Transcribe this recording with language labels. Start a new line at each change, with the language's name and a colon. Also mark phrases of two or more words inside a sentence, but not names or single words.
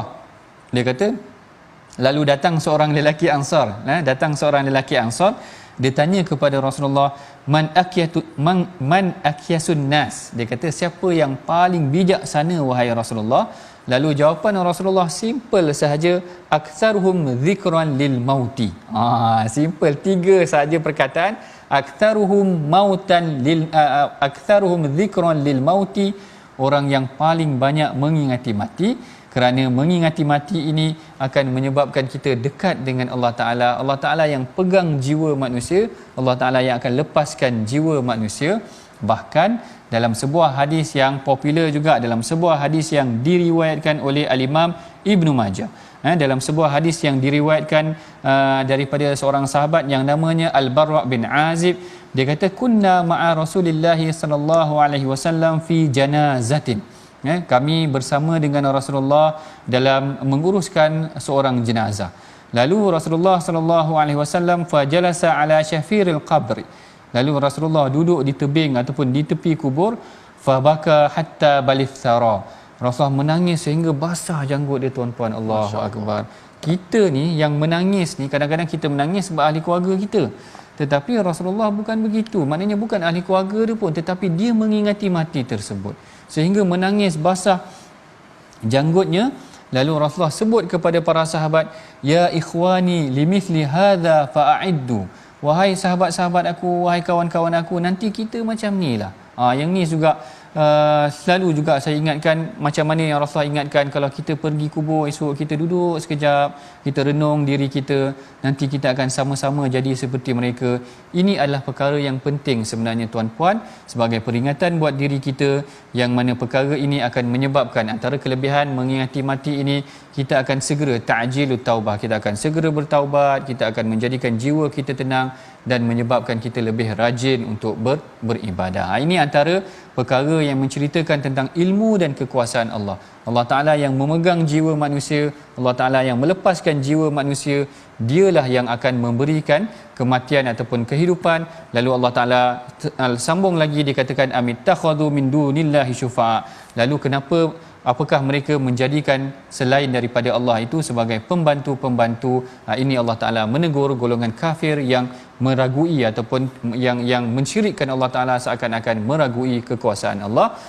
Malay: Dia kata lalu datang seorang lelaki Ansar, dia tanya kepada Rasulullah,
Arabic: من أكيس الناس,
Malay: dia kata siapa yang paling bijaksana wahai Rasulullah? Lalu jawapan Rasulullah simple sahaja,
Arabic: أكثرهم ذكرا للموت.
Malay: Simple, 3 sahaja perkataan,
Arabic: أكثرهم ذكرا للموت,
Malay: orang yang paling banyak mengingati mati. Kerana mengingati mati ini akan menyebabkan kita dekat dengan Allah Ta'ala. Allah Ta'ala yang pegang jiwa manusia, Allah Ta'ala yang akan lepaskan jiwa manusia. Bahkan dalam sebuah hadis yang popular juga, dalam sebuah hadis yang diriwayatkan oleh Al-Imam Ibnu Majah, dalam sebuah hadis yang diriwayatkan daripada seorang sahabat yang namanya Al-Barra' bin Azib, dia kata
Arabic: كنا مع رسول الله صلى الله عليه وسلم في جنازة.
Malay: Kami bersama dengan Rasulullah dalam menguruskan seorang jenazah.
Arabic: Lalu رسول الله صلى الله عليه وسلم فجلس على شفير القبر.
Malay: Lalu Rasulullah duduk di tebing ataupun di tepi kubur,
Arabic: فبكى حتى بل الثرى.
Malay: Rasulullah menangis sehingga basah janggut dia tuan-puan.
Arabic: الله أكبر.
Malay: Kita ni yang menangis ni, kadang-kadang kita menangis sebab ahli keluarga kita. Tetapi Rasulullah bukan begitu. Maknanya bukan ahli keluarga dia pun, tetapi dia mengingati mati tersebut sehingga menangis basah janggutnya. Lalu Rasulullah sebut kepada para sahabat,
Arabic: يا إخواني لمثل هذا فأعدوا,
Malay: wahai sahabat-sahabat aku, wahai kawan-kawan aku, nanti kita macam ni lah. Yang ni juga selalu juga saya ingatkan macam mana yang Rasulullah ingatkan, kalau kita pergi kubur esok kita duduk sekejap, kita renung diri kita, nanti kita akan sama-sama jadi seperti mereka. Ini adalah perkara yang penting sebenarnya tuan-puan, sebagai peringatan buat diri kita, yang mana perkara ini akan menyebabkan antara kelebihan mengingati mati ini, kita akan segera
Arabic: تعجيل التوبة,
Malay: kita akan segera bertaubat, kita akan menjadikan jiwa kita tenang dan menyebabkan kita lebih rajin untuk beribadah. Ini antara perkara yang menceritakan tentang ilmu dan kekuasaan Allah. Allah Ta'ala yang memegang jiwa manusia, Allah Ta'ala yang melepaskan jiwa manusia, dialah yang akan memberikan kematian ataupun kehidupan. Lalu Allah Ta'ala sambung lagi, dikatakan
Arabic: أم اتخذوا من دون الله شفعاء.
Malay: Lalu kenapa, apakah mereka menjadikan selain daripada Allah itu sebagai pembantu-pembantu? Ini Allah Ta'ala menegur golongan kafir yang meragui ataupun yang mensyirikkan Allah Ta'ala, seakan-akan meragui kekuasaan Allah.